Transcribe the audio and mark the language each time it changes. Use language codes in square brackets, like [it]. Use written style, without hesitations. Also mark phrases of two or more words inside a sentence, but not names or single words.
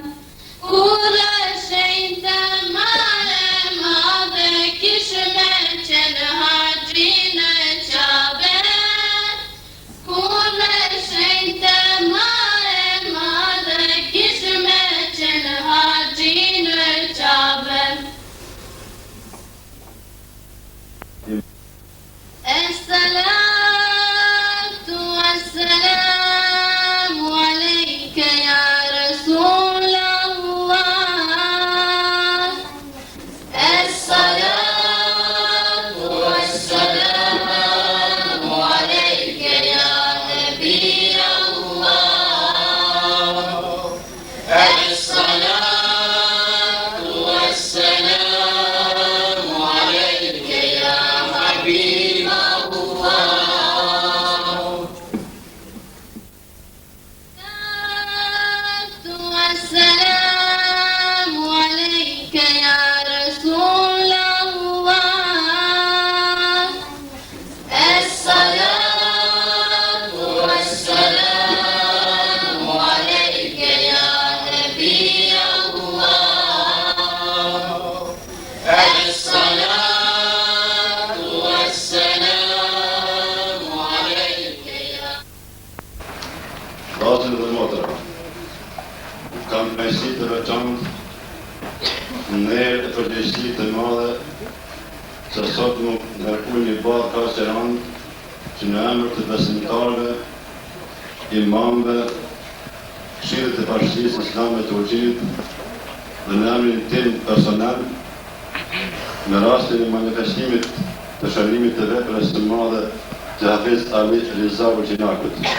[sq] Kur e shenjtë mare madhe, kishë me qenë haxhin e Qabe. Kur e shenjtë mare madhe, kishë me qenë haxhin e Qabe. [ar] الصلاة والسلام عليك يا رسول الله. الصلاة والسلام عليك يا نبي الله. الصلاة والسلام عليك يا حبيب الله. السلام عليك يا رسول الله. الصلاة والسلام عليك يا نبي الله. الصلاة والسلام عليك يا. [sq] Vllazën dhe motra, kam kënaqësi të veçantë në erë e përgjegjësi të madhe se sot më ngarkoj një barë kaq e rëndë që në emër të besimtarëve, imamëve, këshillit të bashkisë islame të Turqinit dhe në emrin tim personal, në rastin e manifestimit të shërimit të veprës së madhe të Hafiz Ali Riza Gjinakut.